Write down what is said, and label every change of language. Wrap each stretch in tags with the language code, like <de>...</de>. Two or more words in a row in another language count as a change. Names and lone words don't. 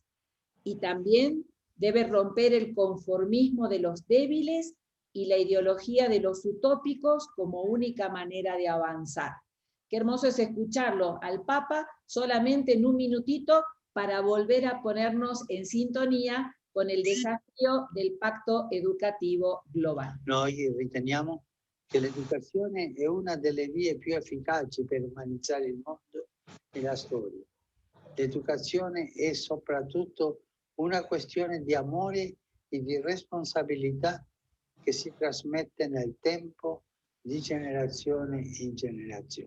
<es>Y también debe romper el conformismo de los débiles y la ideología de los utópicos como única manera de avanzar. Qué hermoso es escucharlo al Papa solamente en un minutito para volver a ponernos en sintonía con il desafio del Patto Educativo Globale.</es> <it>Noi riteniamo che l'educazione è una delle vie più efficaci per umanizzare il mondo e la storia. L'educazione è soprattutto una questione di amore e di responsabilità che si trasmette nel tempo di generazione in generazione.</it>